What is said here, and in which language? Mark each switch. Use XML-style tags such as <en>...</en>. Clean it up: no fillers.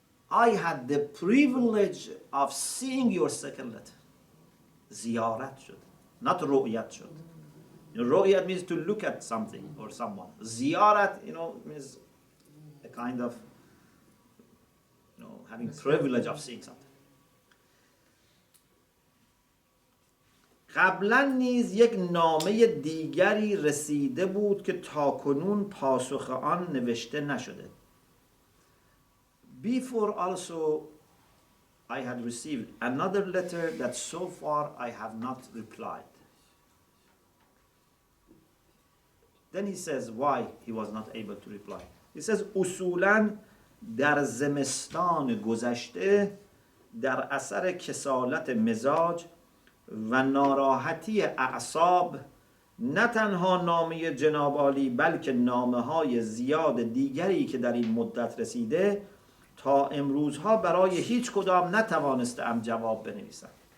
<en>I had the privilege of seeing your second letter.</en> <fa>زیارت شد.</fa> <en>Not</en> <fa>رؤیت شد.</fa> <en>رؤیت means to look at something or someone. زیارت, means a kind of, having privilege of seeing something.</en> <fa>قبلا نیز یک نامه دیگری رسیده بود که تاکنون پاسخ آن نوشته نشده.</fa> <en>Before also I had received another letter that so far I have not replied. Then he says why he was not able to reply. He says</en> <fa>اصولاً در زمستان گذشته در اثر کسالت مزاج و ناراحتی اعصاب نه تنها نامه جناب عالی بلکه نامه های زیاد دیگری که در این مدت رسیده تا امروزها برای هیچ کدام نتوانستم جواب بنویسم.</fa>